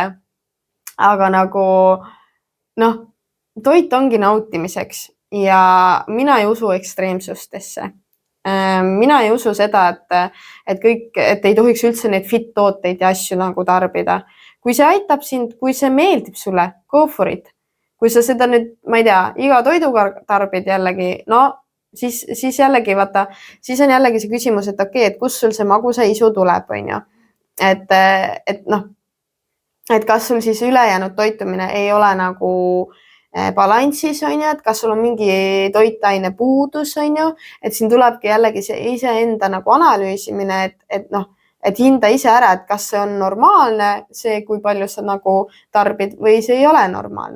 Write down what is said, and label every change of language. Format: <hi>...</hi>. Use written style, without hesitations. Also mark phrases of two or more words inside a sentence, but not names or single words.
<et>Aga nagu, toit ongi nautimiseks ja mina ei usu ekstreemsustesse. Mina ei usu seda, et ei tohiks üldse neid fit tooteid ja asju nagu tarbida. Kui see aitab sind, kui see meeldib sulle,</et> <en>go for it.</en> <et>Kui sa seda nüüd, ma ei tea, iga toiduga tarbid jällegi, siis jällegi vaata, siis on jällegi see küsimus, et okei, et kus sul see magusa isu tuleb, on ju. Et kas sul siis ülejäänud toitumine ei ole nagu balanssis, on ju, et kas sul on mingi toitaine puudus, on ju, et siin tulebki jällegi see iseenda nagu analüüsimine, et hinda ise ära, et kas see on normaalne, see, kui palju sa nagu tarbid või see ei ole normaalne.</et>